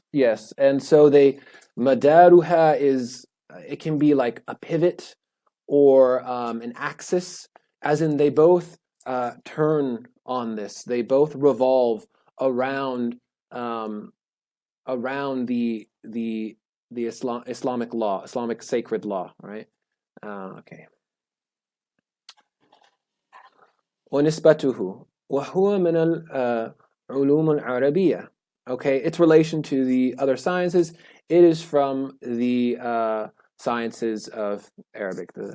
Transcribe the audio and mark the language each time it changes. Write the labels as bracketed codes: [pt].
[en] Yes, and so madaruha is, it can be like a pivot or an axis, as in they both turn on this. They both revolve around around the Islamic law, Islamic sacred law, right? Okay. [ar] ونسبته وهو من العلوم العربية. [en] Okay, its relation to the other sciences, it is from the sciences of Arabic.